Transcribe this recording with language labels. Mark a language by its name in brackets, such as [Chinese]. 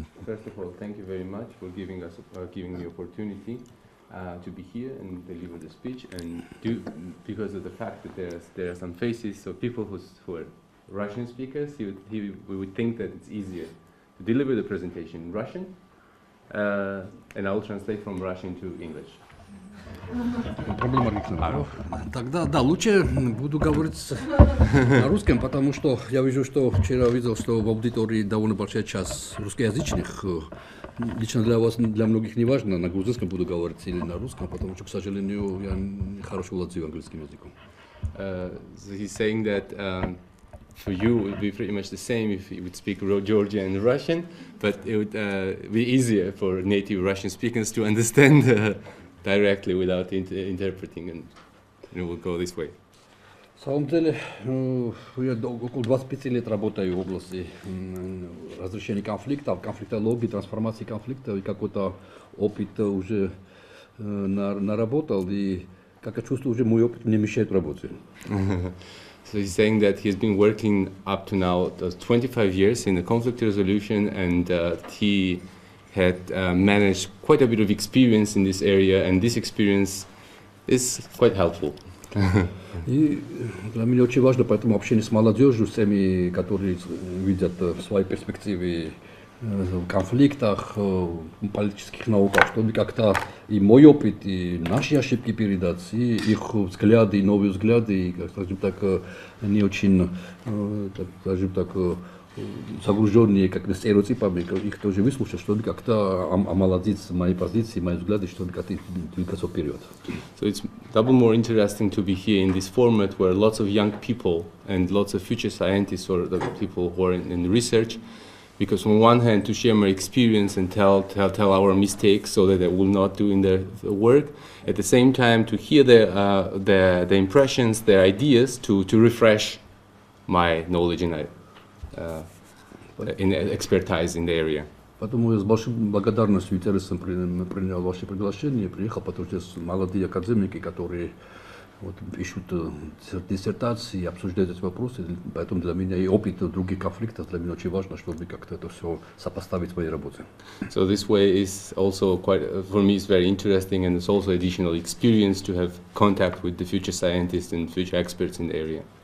[English] First of all, thank you very much for giving me opportunity to be here and deliver the speech, and because of the fact that there are some faces of people who are Russian speakers, we would think that it's easier to deliver the presentation in Russian, and I will translate from Russian to English. [Russian] Проблема решена. Тогда лучше буду говорить на русском, потому что я вижу, что вчера видел, что в аудитории довольно большая часть русскоязычных. Лично для вас, для многих не важно, на грузинском буду говорить или на русском, потому что, к сожалению, я хорошо владею английским языком. [English] So he's saying that for you it would be pretty much the same if you would speak Georgian and Russian, but it would be easier for native Russian speakers to understand directly without interpreting, and we'll go this way. [Russian] На самом деле, я около 25 лет работаю в области разрешения конфликтов, конфликтологии, трансформации конфликтов, и какой-то опыт уже наработал, и, как я чувствую, уже мой опыт мне мешает работе. [English] So he's saying that he's been working up to now 25 years in the conflict resolution, and he had managed quite a bit of experience in this area, and this experience is quite helpful. [Russian] И для меня очень важно, поэтому общение с молодежью, с теми, которые видят свои перспективы в конфликтах, в политических науках, чтобы как-то и мой опыт, и наши ошибки передать, и их взгляды, и новые взгляды, и, скажем так, не очень, скажем так, загруженные как стереотипами, их тоже выслушать, чтобы как-то омолодить мои позиции, мои взгляды, чтобы как-то двигаться вперед. [English] So it's double more interesting to be here in this format where lots of young people and lots of future scientists or the people who are in research, because on one hand to share my experience and tell our mistakes so that they will not do in their work, at the same time to hear the impressions, their ideas, to refresh my knowledge in expertise in the area. [Russian] Поэтому я с большим благодарностью и интересом принял ваше приглашение, приехал, потому что здесь молодые академики, которые пишут диссертации, обсуждают эти вопросы, поэтому для меня и опыт других конфликтов для меня очень важно, чтобы как-то это все сопоставить в моей работе. [English] So this way is also quite, for me, it's very interesting, and it's also additional experience to have contact with the future scientists and future experts in the area.